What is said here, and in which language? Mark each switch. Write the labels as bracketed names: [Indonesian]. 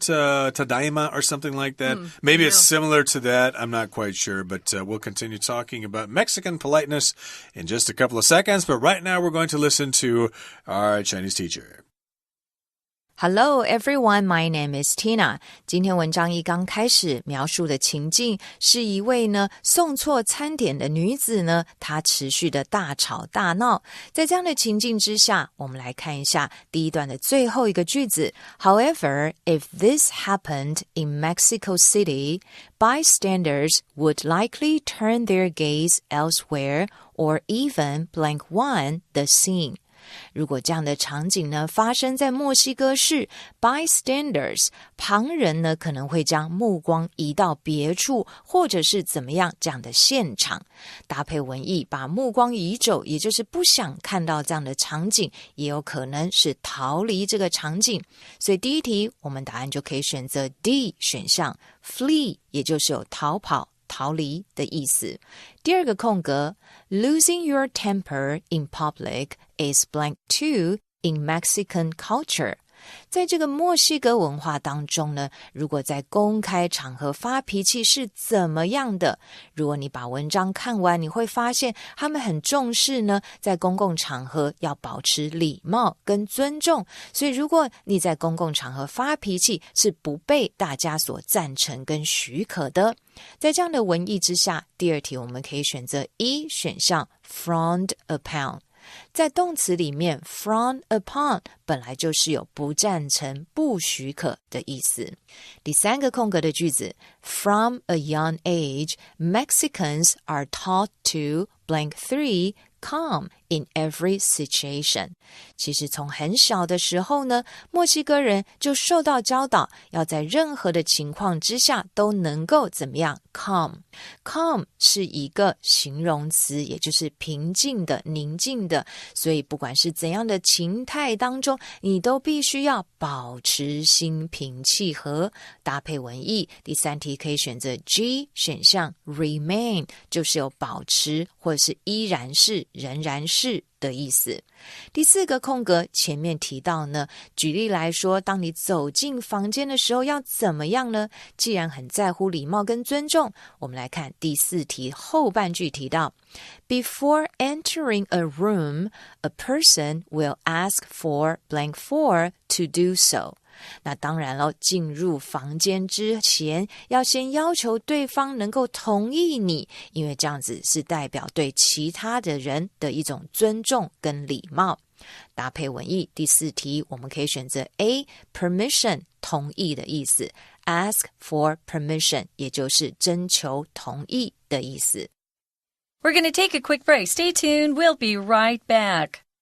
[English] Tadaima or something like that. Maybe it's similar to that. I'm not quite sure, but we'll continue talking about Mexican politeness in just a couple of seconds. But right now, we're going to listen to our Chinese teacher. Hello everyone, my name is Tina. [Chinese] 今天文章一刚开始描述的情境是一位呢送错餐点的女子呢，她持续的大吵大闹。在这样的情境之下，我们来看一下第一段的最后一个句子。 [English] However, if this happened in Mexico City, bystanders would likely turn their gaze elsewhere or even blank one the scene. [Chinese] 如果这样的场景呢发生在墨西哥市 bystanders 旁人呢可能会将目光移到别处或者是怎么样这样的现场，搭配文意把目光移走，也就是不想看到这样的场景，也有可能是逃离这个场景。所以第一题我们答案就可以选择 D 选项 flee 也就是有逃跑逃离的意思。 [English] 第二个空格 Losing your temper in public is blank too in Mexican culture. [Chinese] 在这个墨西哥文化当中呢，如果在公开场合发脾气是怎么样的？如果你把文章看完，你会发现他们很重视呢，在公共场合要保持礼貌跟尊重。所以如果你在公共场合发脾气，是不被大家所赞成跟许可的。在这样的文意之下，第二题我们可以选择一选项 frowned upon。在动词里面 frown upon 本来就是有不赞成不许可的意思。 [English] 第三个空格的句子 From a young age, Mexicans are taught to blank 3 calm in every situation. [Chinese] 其实从很小的时候呢，墨西哥人就受到教导要在任何的情况之下都能够怎么样 calm. Calm 是一个形容词，也就是平静的宁静的，所以不管是怎样的情态当中，你都必须要保持心平气和。搭配文意，第三题可以选择 G 选项 remain 就是有保持或者是依然是仍然是的意思。第4个空格前面提到呢，举例来说，当你走进房间的时候要怎么样呢？ [English] 既然很在乎礼貌跟尊重，我们来看第4题后半句提到 Before entering a room, a person will ask for blank for to do so。 [Chinese] 那当然了，进入房间之前要先要求对方能够同意你，因为这样子是代表对其他的人的一种尊重跟礼貌。搭配文意，第4题我们可以选择 A permission 同意的意思， ask for permission 也就是征求同意的意思。 [English] We're going to take a quick break. Stay tuned. We'll be right back.